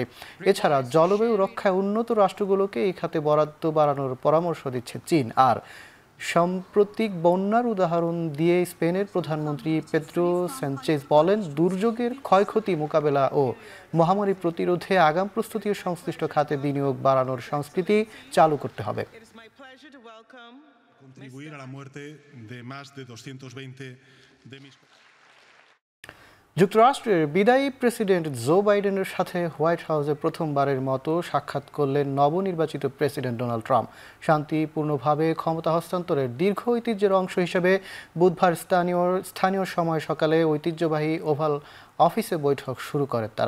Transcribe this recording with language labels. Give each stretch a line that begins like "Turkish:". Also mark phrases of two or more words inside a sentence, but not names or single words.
Bangla: এছাড়া জলবায়ু রক্ষায় উন্নত রাষ্ট্রগুলোকে এই খাতে বরাদ্দ বাড়ানোর পরামর্শ দিচ্ছে চীন। আর সাম্প্রতিক বন্যার উদাহরণ দিয়ে স্পেনের প্রধানমন্ত্রী পেদ্রো সানচেজ বলেন, দুর্যোগের ক্ষয়ক্ষতি মোকাবেলা ও মহামারী প্রতিরোধে আগাম প্রস্তুতি ও সংশ্লিষ্ট খাতে বিনিয়োগ বাড়ানোর সংস্কৃতি চালু করতে হবে।
Spanish: Contribuir a la muerte de más de 220 de mis
Bangla: যুক্তরাষ্ট্রের বিদায়ী প্রেসিডেন্ট জো বাইডেনের সাথে হোয়াইট হাউসে প্রথমবারের মতো সাক্ষাৎ করলেন নবনির্বাচিত প্রেসিডেন্ট ডোনাল্ড ট্রাম্প। শান্তিপূর্ণভাবে ক্ষমতা হস্তান্তরের দীর্ঘ ঐতিহ্যের অংশ হিসেবে বুধবার স্থানীয় সময় সকালে ঐতিহ্যবাহী ওভাল অফিসে বৈঠক শুরু করেন তারা।